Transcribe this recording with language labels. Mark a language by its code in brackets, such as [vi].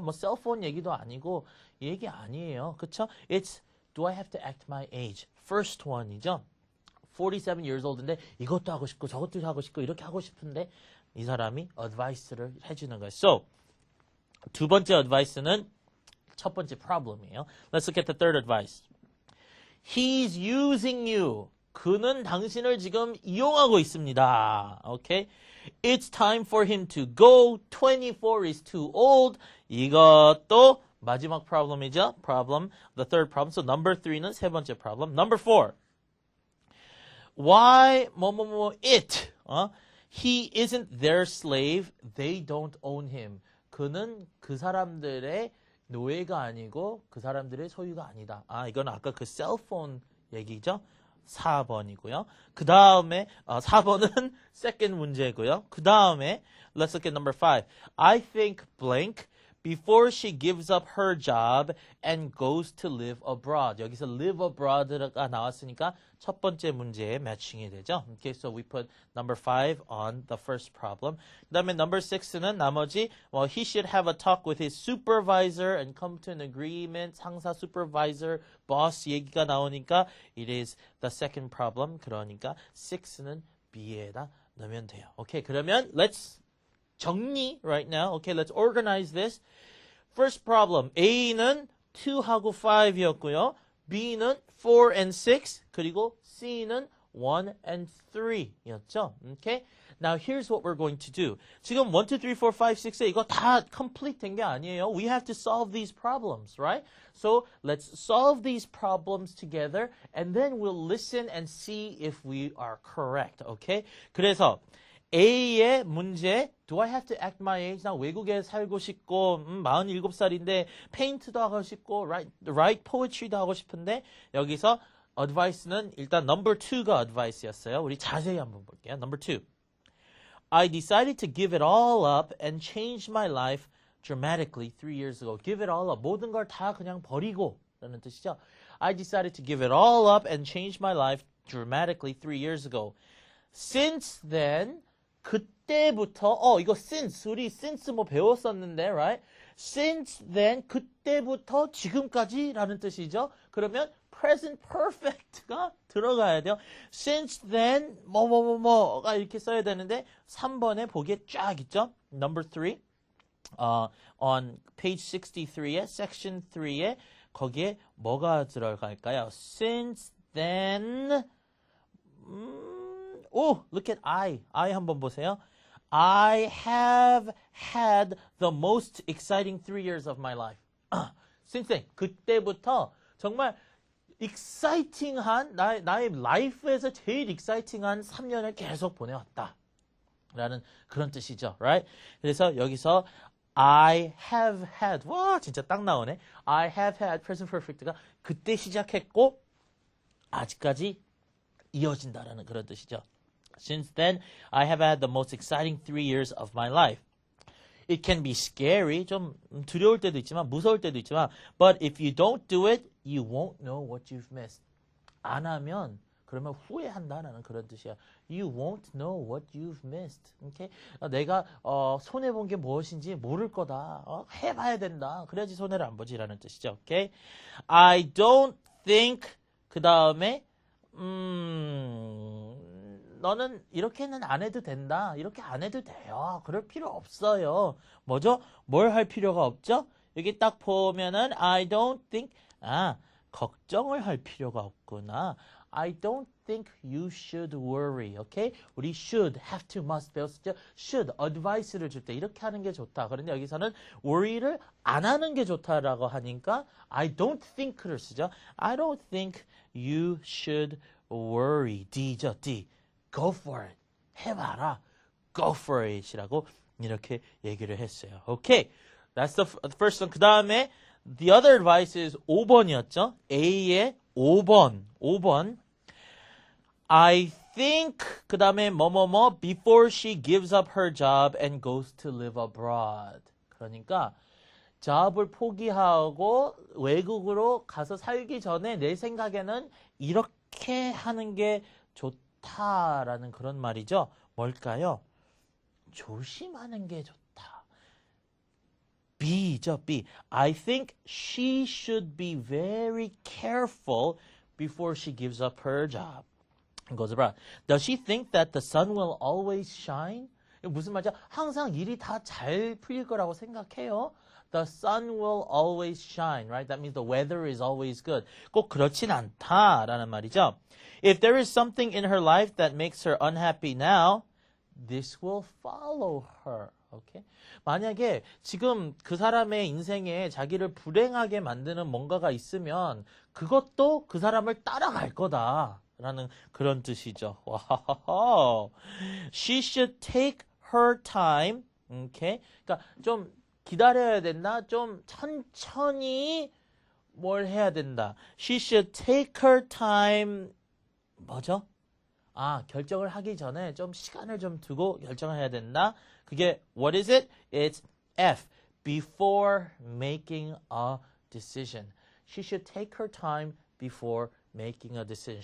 [ko] 뭐 셀폰 얘기도 아니고 이 얘기 아니에요. 그쵸? [en] It's do I have to act my age? First one [ko] 이죠. [en] 47 years old [ko] 인데 이것도 하고 싶고 저것도 하고 싶고 이렇게 하고 싶은데 이 사람이 advice를 해주는 거예요. So 두 번째 advice는 첫 번째 problem이에요. [en] Let's look at the third advice. He's using you. [ko] 그는 당신을 지금 이용하고 있습니다. [en] Okay? It's time for him to go. 24 is too old. [ko] 이것도 마지막 problem이죠. [en] Problem. The third problem. [ko] So number 3는 세 번째 problem. [en] Number 4. Why it? He isn't their slave. They don't own him. [ko] 그는 그 사람들의 노예가 아니고 그 사람들의 소유가 아니다. 아, 이건 아까 그 셀폰 얘기죠. 4번이고요. 그 다음에 4번은 second 문제고요. 그 다음에 [en] let's look at number 5. I think blank before she gives up her job and goes to live abroad. [ko] 여기서 live abroad가 나왔으니까 첫 번째 문제에 매칭이 되죠. [en] Okay, so we put number 5 on the first problem. [ko] 그 다음에 number 6는 나머지 [en] he should have a talk with his supervisor and come to an agreement. 상사, supervisor, boss [ko] 얘기가 나오니까 [en] it is the second problem. [ko] 그러니까 6는 B에다 넣으면 돼요. [en] Okay, [ko] 그러면 [en] let's 정리 right now. Okay, let's organize this. First problem. [ko] A는 2하고 5였고요. B는 4 and 6. 그리고 C는 1 and 3였죠. [en] Okay? Now here's what we're going to do. [ko] 지금 1, 2, 3, 4, 5, 6에 이거 다 complete 된 게 아니에요. [en] We have to solve these problems, right? So let's solve these problems together and then we'll listen and see if we are correct. Okay? [ko] 그래서 A의 문제, [en] do I have to act my age? [ko] 나 외국에 살고 싶고 47살인데 페인트도 하고 싶고 [en] write poetry [ko] 도 하고 싶은데 여기서 advice는 일단 number 2가 advice였어요. 우리 자세히 한번 볼게요. [en] Number 2. I decided to give it all up and change my life dramatically 3 years ago. Give it all up. [ko] 모든 걸 다 그냥 버리고 라는 뜻이죠. [en] I decided to give it all up and change my life dramatically 3 years ago. Since then, [ko] 그때부터 이거 since 우리 since 뭐 배웠었는데 right? Since then 그때부터 지금까지라는 뜻이죠. 그러면 present perfect가 들어가야 돼요. Since then 뭐가 이렇게 써야 되는데 3번에 보기에 쫙 있죠. [en] Number 3 on page 63에 [ko] section 3에 거기에 뭐가 들어갈까요? [en] Since then look at I [ko] 한번 보세요. [en] I have had the most exciting 3 years of my life. Since then, [ko] 그때부터 정말 exciting한 나의 라이프에서 제일 exciting한 3년을 계속 보내왔다. 라는 그런 뜻이죠. Right? 그래서 여기서 [en] I have had [ko] 와 진짜 딱 나오네. [en] I have had present perfect [ko] 가 그때 시작했고 아직까지 이어진다라는 그런 뜻이죠. [en] Since then, I have had the most exciting 3 years of my life. It can be scary, [ko] 좀 두려울 때도 있지만 [en] 무서울 때도 있지만 but if you don't do it, you won't know what you've missed. [ko] 안 하면 그러면 후회한다라는 그런 뜻이야. [en] You won't know what you've missed. Okay? [ko] 내가 손해본 게 무엇인지 모를 거다. 해봐야 된다. 그래야지 손해를 안 보지라는 뜻이죠. [en] Okay? I don't think [ko] 그 다음에 너는 이렇게는 안 해도 된다. 이렇게 안 해도 돼요. 그럴 필요 없어요. 뭐죠? 뭘 할 필요가 없죠? 여기 딱 보면은 [en] I don't think [ko] 걱정을 할 필요가 없구나. [en] I don't think you should worry. Okay? 우리 should, have to, must [ko] 배웠었죠? should, advice를 줄 때 이렇게 하는 게 좋다. 그런데 여기서는 worry를 안 하는 게 좋다라고 하니까 [en] I don't think [ko] 를 쓰죠. [en] I don't think you should worry. [ko] D죠, D. [en] Go for it. [ko] 해봐라. Go for it이라고 이렇게 얘기를 했어요. [en] Okay. That's the first one. [ko] 그 다음에 [en] the other advice is [ko] 5번이었죠. A의 5번. [en] I think [ko] 그 다음에 뭐뭐뭐 [en] before she gives up her job and goes to live abroad. [ko] 그러니까 job을 포기하고 외국으로 가서 살기 전에 내 생각에는 이렇게 하는 게 좋다라는 그런 말이죠. 뭘까요? 조심하는 게 좋다. B죠, B. [en] I think she should be very careful before she gives up her job. and goes abroad. Does she think that the sun will always shine? [ko] 무슨 말이죠? 항상 일이 다 잘 풀릴 거라고 생각해요. [en] The sun will always shine, right? That means the weather is always good. [ko] 꼭 그렇진 않다라는 말이죠. [en] If there is something in her life that makes her unhappy now, this will follow her. Okay? [ko] 만약에 지금 그 사람의 인생에 자기를 불행하게 만드는 뭔가가 있으면 그것도 그 사람을 따라갈 거다라는 그런 뜻이죠. 와우. [en] She should take her time. Okay? [ko] 그러니까 좀 기다려야 된다. 좀 천천히 뭘 해야 된다. [en] She should take her time. [ko] 뭐죠? 결정을 하기 전에 좀 시간을 좀 두고 결정을 해야 된다. 그게 [en] what is it? It's F. Before making a decision. She should take her time before making a decision.